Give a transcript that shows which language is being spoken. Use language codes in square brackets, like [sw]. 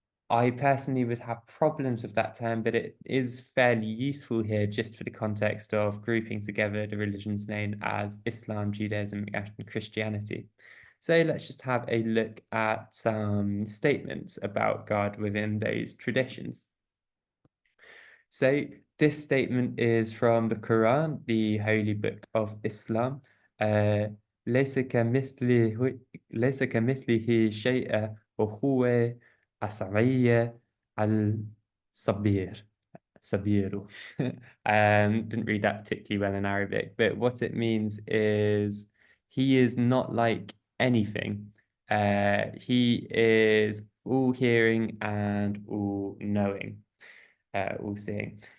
[en] I personally would have problems with that term, but it is fairly useful here just for the context of grouping together the religions known as Islam, Judaism, and Christianity. So let's just have a look at some statements about God within those traditions. So this statement is from the Quran, the holy book of Islam. [ar] ليس كمثله ليس كمثله شيء وهو السميع الصبير. Sabiru. [en] Didn't read that particularly well in Arabic, but what it means is he is not like anything. He is all hearing and all knowing, all seeing.